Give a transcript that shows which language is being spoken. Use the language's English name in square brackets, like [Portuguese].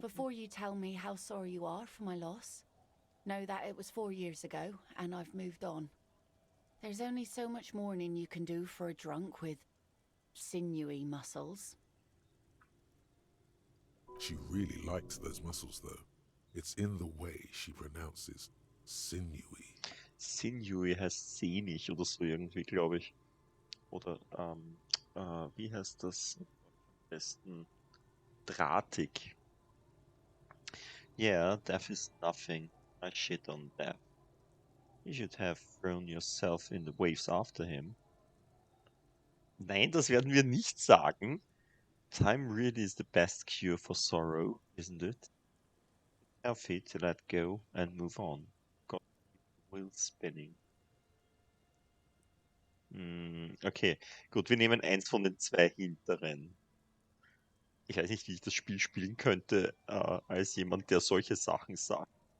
[English] before you tell me how sorry you are for my loss, know that it was 4 years ago, and I've moved on. There's only so much mourning you can do for a drunk with sinewy muscles. She really likes those muscles, though. It's in the way she pronounces sinewy. [German] Sinewy heißt sehnig oder so irgendwie, glaube ich. Oder, wie heißt das am besten? [English] Drahtig. Yeah, death is nothing. I shit on death. You should have thrown yourself in the waves after him. [German] Nein, das werden wir nicht sagen. [English] Time really is the best cure for sorrow, isn't it? Healthy to let go and move on. Got the wheel spinning. [German] Okay, gut, wir nehmen eins von den zwei hinteren. Ich weiß nicht, wie ich das Spiel spielen könnte, als jemand, der solche Sachen sagt.